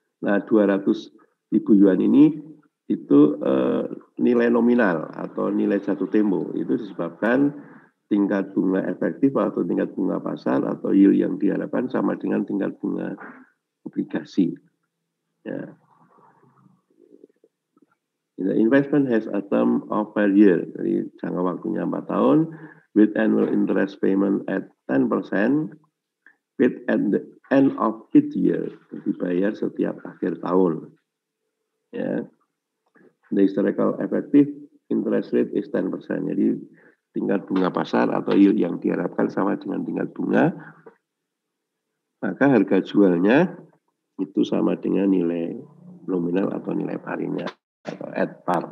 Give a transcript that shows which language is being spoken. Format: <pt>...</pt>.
<id>Nah, 200.000 yuan ini itu nilai nominal atau nilai jatuh tempo itu disebabkan tingkat bunga efektif atau tingkat bunga pasar atau yield yang diharapkan sama dengan tingkat bunga obligasi. Ya.</id> <en>The investment has a term of 5 years,</en> <id>jadi jangka waktunya 4 tahun,</id> <en>with annual interest payment at 10%, paid at the end of each year,</en> <id>dibayar setiap akhir tahun.</id> <en>Ya. The historical effective interest rate is 10%,</en> <id>jadi tingkat bunga pasar atau yield yang diharapkan sama dengan tingkat bunga, maka harga jualnya itu sama dengan nilai nominal atau nilai parinya atau at par.</id>